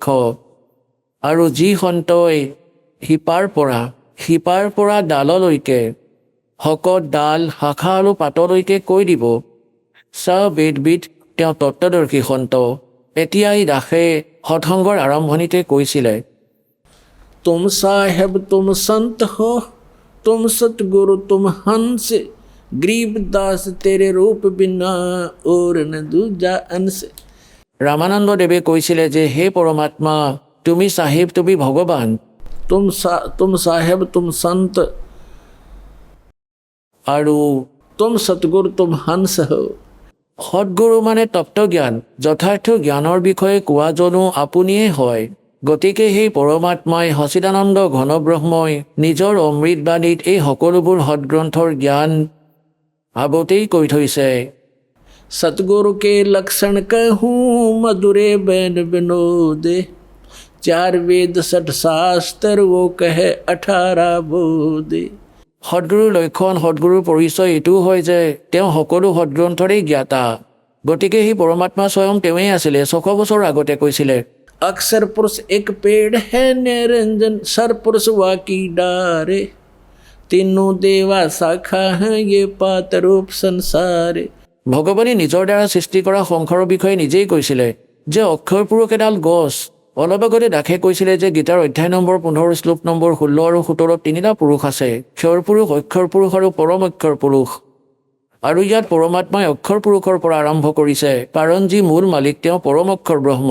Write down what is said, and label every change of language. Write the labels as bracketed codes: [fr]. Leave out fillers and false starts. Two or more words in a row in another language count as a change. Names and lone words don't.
[as] আৰু যি সন্তই শিপাৰ পৰা ডাললৈকে শকত ডাল শাখা আৰু পাতলৈকে কৈ দিব স বেদবিদ তেওঁ তত্ত্বদৰ্শী সন্ত। এতিয়া এই দাসে সৎসংগৰ আৰম্ভণিতে কৈছিলে [hi] तुम साहेब तुम संत हो, तुम सतगुरु तुम हंस, गरीबदास तेरे रूप बिना और न दूजा अंश। [as] ৰামানন্দ দেৱে কৈছিলে যে হে পৰমাত্মা তুমি চাহিব, তুমি ভগৱান। [hi] तुम साहेब तुम संत [as] আৰু [hi] तुम सतगुरु तुम हंस हो। [as] সৎগুৰু মানে তত্ত্বজ্ঞান, যথাৰ্থ জ্ঞানৰ বিষয়ে কোৱা জনো আপুনিয়ে হয়। গতিকে সেই পৰমাত্মাই সচিদানন্দ ঘন ব্ৰহ্মই নিজৰ অমৃতবাণীত এই সকলোবোৰ সৎগ্ৰন্থৰ জ্ঞান আগতেই কৈ থৈছে। [hi] सतगुरु के लक्षण कहूँ मधुरे बैन विनोदे, चार वेद सठ शास्त्र वो कहे 18 बोधे। [as] সদগুৰুৰ লক্ষণ, সদগুৰুৰ পৰিচয় এইটোও হয় যে তেওঁ সকলো সদগ্ৰন্থৰেই জ্ঞাতা। গতিকে সেই পৰমাত্মা স্বয়ং তেওঁৱেই আছিলে। 600 বছৰ আগতে কৈছিলে [hi] अक्षर पुरुष एक पेड़ है निरंजन, सर पुरुष वाकी डारे, तीनों देवा शाखा हैं ये पात रूप संसारे। [as] ভগৱানে নিজৰ দ্বাৰা সৃষ্টি কৰা সংসাৰৰ বিষয়ে নিজেই কৈছিলে যে অক্ষৰ পুৰুষ এডাল গছ। অলপ আগতে দাসে কৈছিলে যে গীতাৰ অধ্যায় নম্বৰ 15 শ্লোক নম্বৰ 16 আৰু 17 তিনিটা পুৰুষ আছে, ক্ষৰ পুৰুষ, অক্ষৰ পুৰুষ আৰু পৰম অক্ষৰ পুৰুষ। আৰু ইয়াত পৰমাত্মাই অক্ষৰ পুৰুষৰ পৰা আৰম্ভ কৰিছে, কাৰণ যি মূল মালিক তেওঁ পৰম অক্ষৰ ব্ৰহ্ম।